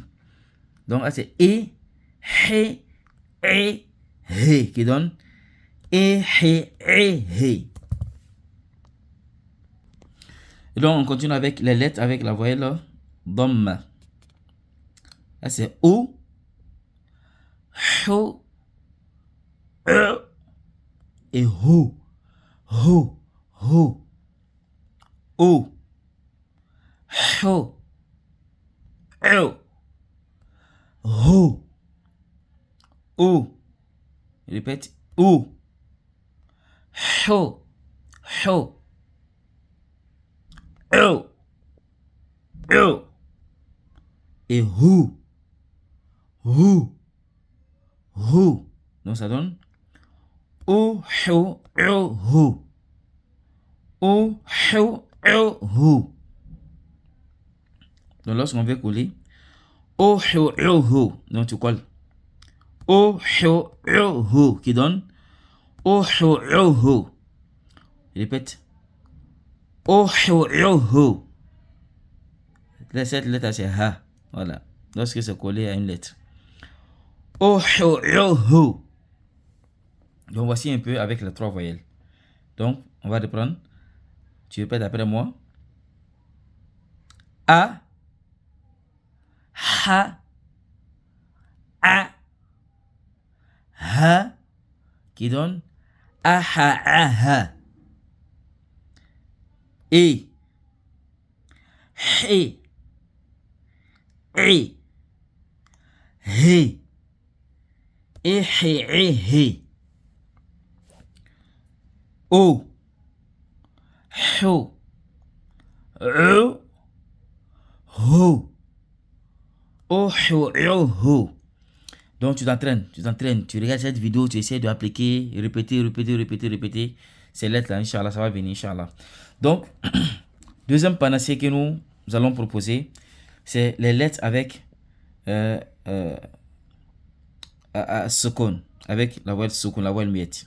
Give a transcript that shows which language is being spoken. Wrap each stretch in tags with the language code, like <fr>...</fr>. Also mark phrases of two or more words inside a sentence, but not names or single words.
<fr>Donc, là, c'est I, H, E, He qui donne I, H, E, He. Et donc, on continue avec les lettres avec la voyelle Dhamma. Là, c'est O, Ho, E et Ho. Ho, Ho. O, Ho, E, Ho. O. Je répète. O, Ho, Ho. E, E et Hu. Hu. Hu. Donc ça donne O, Hu, E, Hu. O, Hu, E, Hu. Donc lorsqu'on veut coller, O, Hu, E, Hu. Donc tu colles. O, Hu, E, Hu. Qui donne O, Hu, E, Hu. Je répète. O, Hu, E, Hu. Cette lettre c'est Ha. Voilà. Lorsque c'est collé à une lettre. O, Hu, E, Hu. Donc voici un peu avec les 3 voyelles. Donc on va reprendre. Tu répètes après moi. A, Ha, A, Ha, qui donne A, Ha, A, Ha. E, He, E, He, E, He, E, He. O, Hu, E, Hu. O, Hu, E, Hu. Donc tu t'entraînes, tu regardes cette vidéo, tu essaies d'appliquer, répéter ces lettres là, Inch'Allah, ça va venir, Inch'Allah. Donc, deuxième panacée que nous allons proposer, c'est les lettres avec sukun, avec la voile sukun, la voile muette.</fr>